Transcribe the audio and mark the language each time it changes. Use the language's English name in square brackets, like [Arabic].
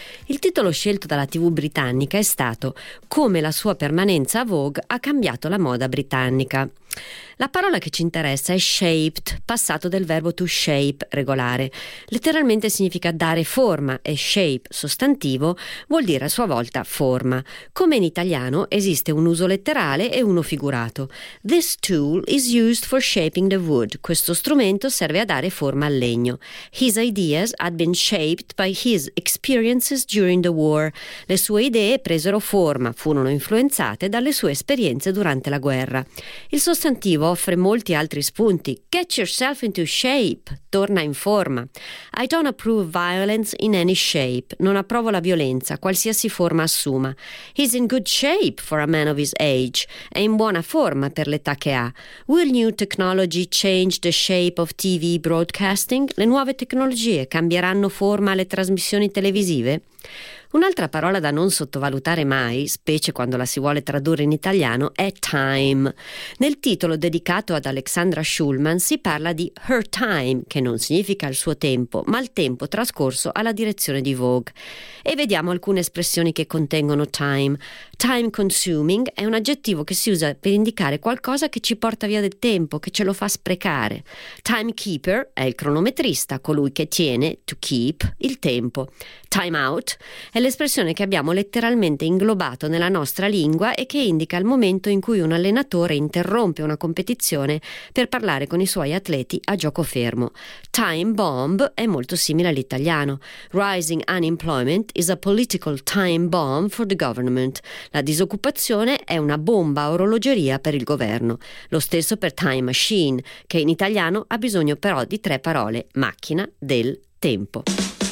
[Italian] Il titolo scelto dalla TV britannica è stato «Come la sua permanenza a Vogue ha cambiato la moda britannica». La parola che ci interessa è shaped, passato del verbo to shape, regolare. Letteralmente significa dare forma e shape, sostantivo, vuol dire a sua volta forma. Come in italiano esiste un uso letterale e uno figurato. [English] This tool is used for shaping the wood. [Italian] Questo strumento serve a dare forma al legno. [English] His ideas had been shaped by his experiences during the war. [Italian] Le sue idee presero forma, furono influenzate dalle sue esperienze durante la guerra. Il sostantivo offre molti altri spunti. [English] Get yourself into shape. [Italian] Torna in forma. [English] I don't approve violence in any shape. [Italian] Non approvo la violenza, qualsiasi forma assuma. [English] He's in good shape for a man of his age. [Italian] È in buona forma per l'età che ha. [English] Will new technology change the shape of TV broadcasting? [Italian] Le nuove tecnologie cambieranno forma alle trasmissioni televisive? Un'altra parola da non sottovalutare mai, specie quando la si vuole tradurre in italiano, è time. Nel titolo dedicato ad Alexandra Schulman si parla di her time, che non significa il suo tempo, ma il tempo trascorso alla direzione di Vogue. E vediamo alcune espressioni che contengono time. Time consuming è un aggettivo che si usa per indicare qualcosa che ci porta via del tempo, che ce lo fa sprecare. Timekeeper è il cronometrista, colui che tiene, to keep, il tempo. Time out è l'espressione che abbiamo letteralmente inglobato nella nostra lingua e che indica il momento in cui un allenatore interrompe una competizione per parlare con i suoi atleti a gioco fermo. Time bomb è molto simile all'italiano. [English] Rising unemployment is a political time bomb for the government. [Italian] La disoccupazione è una bomba a orologeria per il governo. Lo stesso per time machine, che in italiano ha bisogno però di tre parole: macchina, del tempo.